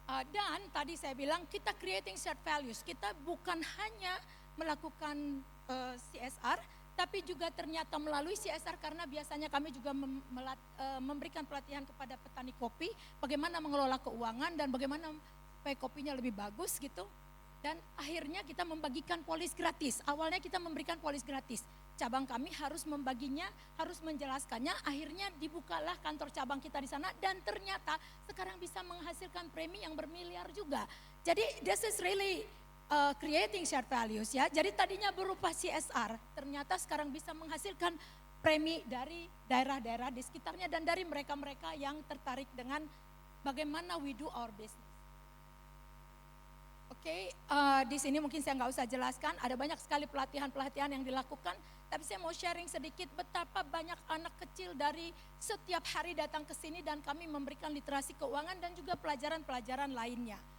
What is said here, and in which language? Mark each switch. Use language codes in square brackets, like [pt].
[id] Dan tadi saya bilang kita [en] creating shared values, [id] kita bukan hanya melakukan CSR, tapi juga ternyata melalui CSR karena biasanya kami juga memberikan pelatihan kepada petani kopi, bagaimana mengelola keuangan dan bagaimana supaya kopinya lebih bagus gitu. Dan akhirnya kita membagikan polis gratis. Awalnya kita memberikan polis gratis. Cabang kami harus membaginya, harus menjelaskannya. Akhirnya dibukalah kantor cabang kita di sana dan ternyata sekarang bisa menghasilkan premi yang bermiliar juga. [en] Jadi this is really creating shared values ya. [id] Jadi tadinya berupa CSR, ternyata sekarang bisa menghasilkan premi dari daerah-daerah di sekitarnya dan dari mereka-mereka yang tertarik dengan bagaimana [en] we do our business. [id] Oke, di sini mungkin saya nggak usah jelaskan, ada banyak sekali pelatihan-pelatihan yang dilakukan, tapi saya mau sharing sedikit betapa banyak anak kecil dari setiap hari datang ke sini dan kami memberikan literasi keuangan dan juga pelajaran-pelajaran lainnya.